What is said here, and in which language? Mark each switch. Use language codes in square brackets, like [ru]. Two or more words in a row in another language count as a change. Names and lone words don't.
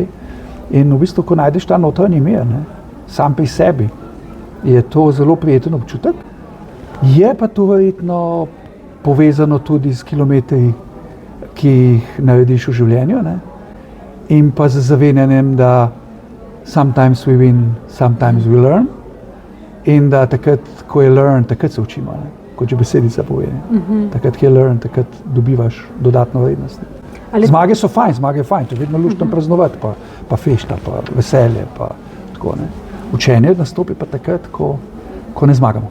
[sl] In v bistvu, ko najdeš ta notranji mir, ne? Sam pri sebi, je to zelo prijeten občutek. Je pa to verjetno povezano tudi s kilometri, ki jih narediš v življenju, ne? In pa z zavedanjem, da [en] sometimes we win, sometimes we learn. [sl] In da takrat, ko je learn, takrat se učimo, ne? Kot že besedica pove. Takrat, ko je learn, takrat dobivaš dodatno vrednost. Zmage so fajn, zmage je fajn, to je vedno luštno praznovati, pa fešta, pa veselje, pa tako, ne. Učenje nastopi pa takrat, ko ne zmagamo.